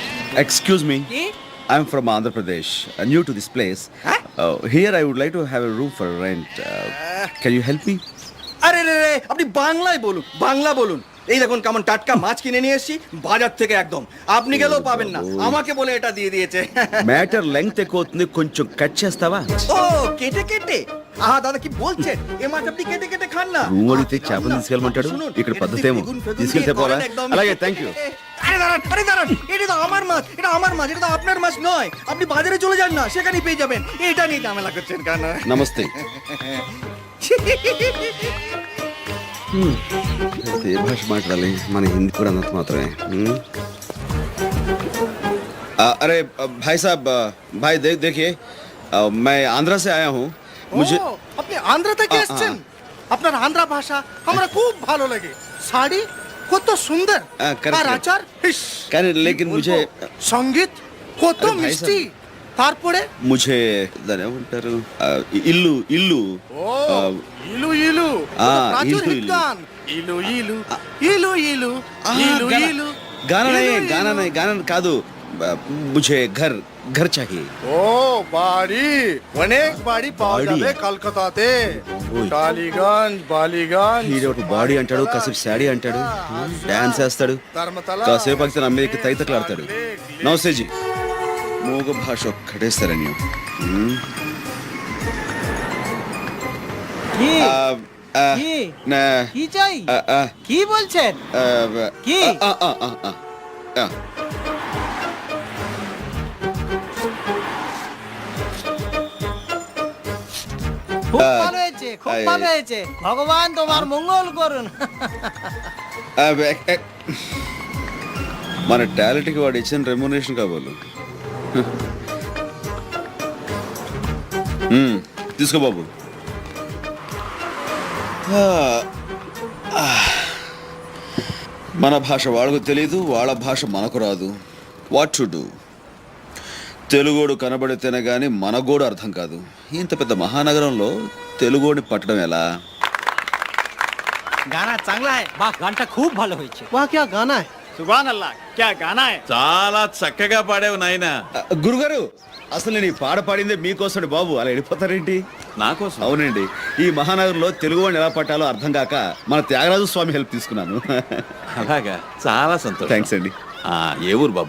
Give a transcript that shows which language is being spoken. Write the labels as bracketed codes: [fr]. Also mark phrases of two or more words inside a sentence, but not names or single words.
[en] Excuse me. I'm from Andhra Pradesh, new to this place. Here I would like to have a room for rent. Can you help me? [bn] আরে রে রে, আপনি বাংলায় বলুন, বাংলা বলুন। এই দেখুন কেমন টাটকা মাছ কিনে নিয়ে এসেছি বাজার থেকে একদম। আপনি গেলেও পাবেন না, আমাকে বলে এটা দিয়ে দিয়েছে। [en] matter length [te] ఎక్కువ అవుతుంది, కొంచెం కట్ చేస్తావా? [bn] ও কেটে কেটে, আহা দাদা কি বলছেন? ఏ মাছ আপনি কেটে কেটে খান না? [te] రూమ్ అడిగితే చేపలు తీసుకెళ్ళమంటాడు, ఇక్కడ పద్ధతి ఏమో తీసుకెళ్తే పోలా. [en] అలాగే, thank you. [bn] আরে দাঁড়ান, আরে দাঁড়ান, এটা তো আমার মাছ, এটা আমার মাছ, এটা তো আপনার মাছ নয়। আপনি বাজারে চলে যান না, সেখানেই পেয়ে যাবেন। এটা নিয়ে ঝামেলা করছেন কেন? [te] నమస్తే. ఏ భాష మాట్లాడాలి? మన హిందీ కూడా అన్నట్టు మాత్రమే. [hi] अरे भाई साहब, भाई देखिए, मैं आंध्रा से आया हूँ। मुझे [bn] আপনি আন্ধ্রা থেকে এসেছেন? আপনার আন্ধ্রা ভাষা আমরা খুব ভালো লাগে। শাড়ি কত সুন্দর, আর আচার [hi] लेकिन मुझे [bn] সঙ্গীত কত আরে ভাই মিষ্টি। তারপরে [te] मुझे దాని ఏమంటారు, ఇల్లు ఇల్లు [bn] ইলু ইলু প্রাচুর ইলু, হিট গান। ইলু ইলু ইলু ইলু ইলু ইলু [hi] गाना नहीं गाना కాదు, मुझे घर घर चाहिए। [bn] ও বাড়ি, অনেক বাড়ি পাওয়া বাড়ি? যাবে কলকাতাতে। ওই। টালিগঞ্জ, బాలిగঞ্জ, [te] హీరో బాడీ అంటాడు, కాసేపు శాడీ అంటాడు, డాన్స్ వేస్తాడు, [bn] ధర్మతల, [te] కాసేపు అయితే నా మీదకి తైతకలాడతాడు. నమస్తే జీ. మూగ భాష ఒక్కటే శరణ్యం. [bn] কি ఆ, কি? [te] నా [bn] কি চাই? ఆ, ఆ, কি বলছেন? ఆ, কি? ఆ, ఆ, ఆ, ఆ, ఆ. খুব ভালো হয়েছে, খুব ভালো হয়েছে। ভগবান তোমার মঙ্গল করুন। [te] ఆ, మన టాలెంట్కి వాడు ఇచ్చిన రెమ్యునరేషన్ కావాలి. తీసుకో బాబు. మన భాష వాళ్ళకు తెలీదు, వాళ్ళ భాష మనకు రాదు. [en] what to do? [te] తెలుగోడు కనబడితేనే గాని మనగోడు అర్థం కాదు. ఇంత పెద్ద మహానగరంలో తెలుగోడిని పట్టడం ఎలా? [hi] गाना चांगला है। [bn] বাহ, গানটা খুব ভালো হয়েছে। [hi] वाह क्या गाना है। [ar] سبحان الله, [hi] क्या गाना है। [te] చాలా చక్కగా పాడావు నాయనా. గురుగారు, అసలు నేను ఈ పాట పాడిందే మీకోసం బాబు, అలా వెళ్ళిపోతారేంటి? నా కోసం? అవునండి, ఈ మహానగరంలో తెలుగు వాడిని ఎలా పట్టాలో అర్థం కాక మన త్యాగరాజు స్వామి హెల్ప్ తీసుకున్నాను. అలాగా, చాలా సంతోషం. థ్యాంక్స్ అండి. ఏ ఊరు బాబు?